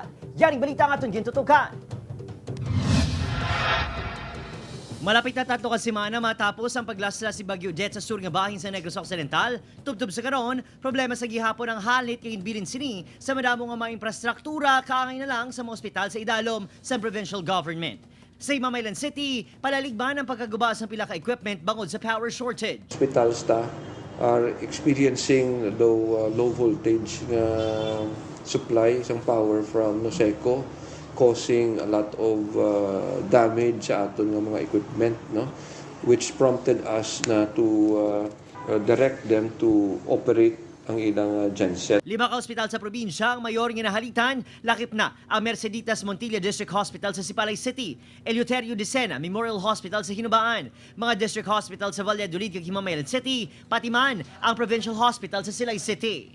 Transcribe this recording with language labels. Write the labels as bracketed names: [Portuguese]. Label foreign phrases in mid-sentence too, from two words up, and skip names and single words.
[Hiligaynon] Yan ang balita nga itong gintutukan. Malapit na tatlo ka semana matapos ang paglasla si Bagyo Jet sa sur nga bahin sa Negros Occidental, tubtob sa karon, problema sa gihapon ang halit kay bilin sini sa madamo nga mga infrastruktura kaangay na lang sa mga ospital sa idalom sa [English] provincial government. [Hiligaynon] Sa Imamaylan City, palaligban ang pagkaguba sa pila ka equipment bangod sa [English] power shortage. Hospital staff are experiencing low voltage supply ng power from NOSECO, causing a lot of damage [Hiligaynon] sa aton ng mga [English] equipment, no, which prompted us na to direct them to operate [Hiligaynon] ang ilang [English] genset. [Hiligaynon] 5 ka ospital sa probinsya ang mayor nga nahalitan, lakip na ang Merceditas Montilla [English] District Hospital [Hiligaynon] sa Sipalay City, Eleuterio de Sena Memorial Hospital sa Hinubaan, mga district hospital sa Valladolid ug Himamaylan City, pati man ang Provincial Hospital sa Silay City.